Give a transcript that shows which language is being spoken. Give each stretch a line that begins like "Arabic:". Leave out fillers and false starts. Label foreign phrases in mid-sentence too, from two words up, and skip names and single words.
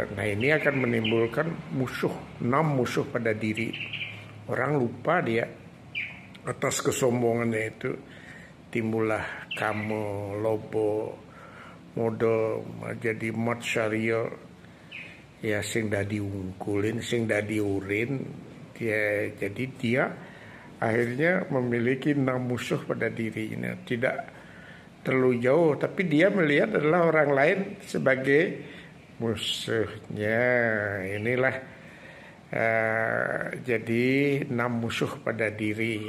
Indonesian: Nah, ini akan menimbulkan musuh, 6 musuh pada diri. Orang lupa dia atas kesombongannya itu.
Balinese: Timbullah kamo, lobo, modo, jadi matsarya, ya sing dadi ungkulin, sing dadi urin.
Indonesian: Jadi dia akhirnya memiliki 6 musuh pada dirinya. Tidak terlalu jauh, tapi dia melihat adalah orang lain sebagai musuhnya. Inilah jadi 6 musuh pada diri.